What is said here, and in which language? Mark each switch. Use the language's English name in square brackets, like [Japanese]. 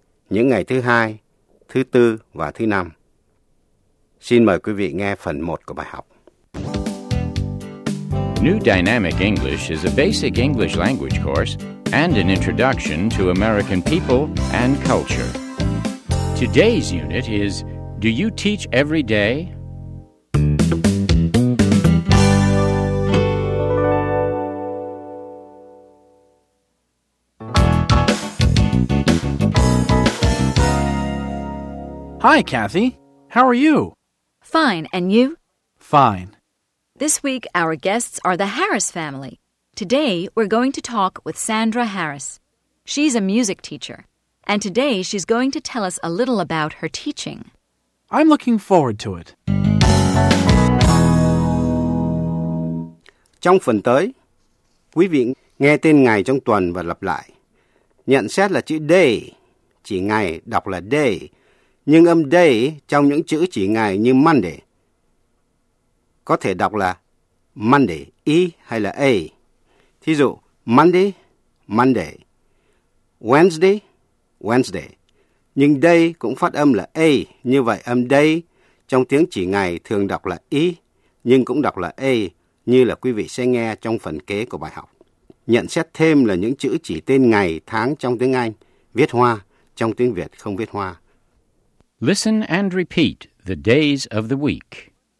[Vietnamese] Những ngày thứ hai, thứ tư và thứ năm. Xin mời quý vị nghe phần 1 của bài học. [English] New Dynamic English is a basic English language course and an introduction to American people and culture. Today's unit is Do you teach every day? Hi, Kathy. How are you? Fine, and you? Fine. This week, our guests are the Harris family. Today, we're going to talk with Sandra Harris. She's a music teacher, and today she's going to tell us a little about her teaching. I'm looking forward to it. [Vietnamese] Trong phần tới, quý vị nghe tên ngày trong tuần và lặp lại. Nhận xét là chữ day, chỉ ngày đọc là day. Nhưng âm day trong những chữ chỉ ngày như Monday có thể đọc là Monday, E hay là A. Thí dụ, Monday, Monday. Wednesday, Wednesday. Nhưng day cũng phát âm là A. Như vậy, âm day trong tiếng chỉ ngày thường đọc là E, nhưng cũng đọc là A, như là quý vị sẽ nghe trong phần kế của bài học. Nhận xét thêm là những chữ chỉ tên ngày, tháng trong tiếng Anh, viết hoa, trong tiếng Việt không viết hoa. [English] Listen and repeat the days of the week.